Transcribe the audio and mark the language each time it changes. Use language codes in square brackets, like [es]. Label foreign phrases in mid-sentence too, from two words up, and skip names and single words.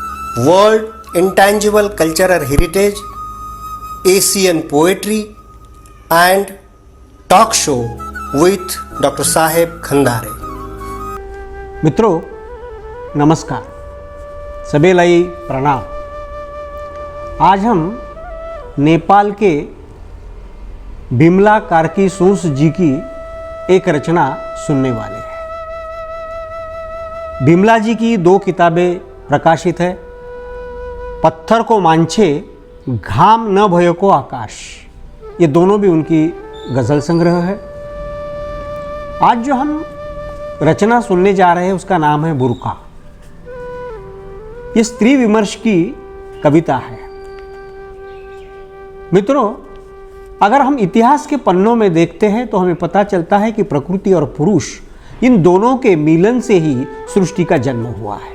[en] World Intangible Cultural Heritage, Asian Poetry and Talk Show with Dr. Saheb Khandare. [hi] मित्रों नमस्कार, सबेलाई प्रणाम। आज हम नेपाल के बिमला कार्की सोस जी की एक रचना सुनने वाले हैं। बिमला जी की 2 किताबें प्रकाशित है, पत्थर को मांझे, घाम न भयो को आकाश। ये दोनों भी उनकी गज़ल संग्रह है। आज जो हम रचना सुनने जा रहे हैं उसका नाम है बुर्का। ये स्त्री विमर्श की कविता है। मित्रों, अगर हम इतिहास के पन्नों में देखते हैं तो हमें पता चलता है कि प्रकृति और पुरुष, इन दोनों के मिलन से ही सृष्टि का जन्म हुआ है।